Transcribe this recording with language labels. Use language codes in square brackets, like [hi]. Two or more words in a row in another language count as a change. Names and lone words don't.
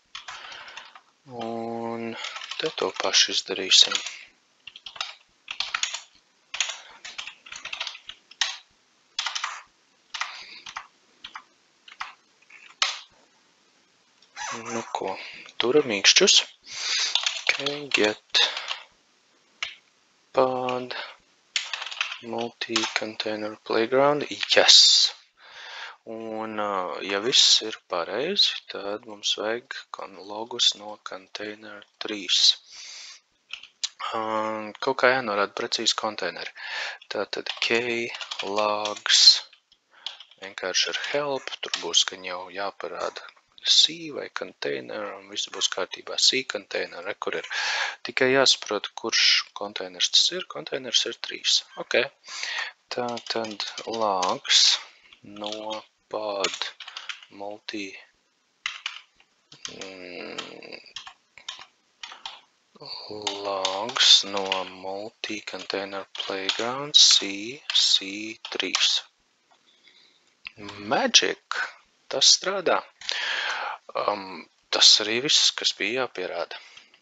[lv] Un te to pašu izdarīsim. Nu ko, turam mīkšķus. [en] Okay, get pod multi-container playground. Yes! [lv] Un, ja viss ir pareizi, tad mums vajag logus no container 3. Kaut kā jānorāda precīzi konteineri. Tātad logs vienkārši ar help, tur būs, ka jau jāparāda C vai container, un viss būs kārtībā. C container, kur ir. Tikai jāsaprot, kurš konteiners tas ir. Konteiners ir 3. Ok. Tātad logs no pod logs no multi-container playground C3. Magic! Tas strādā. Tas arī viss, kas bija jāpierāda.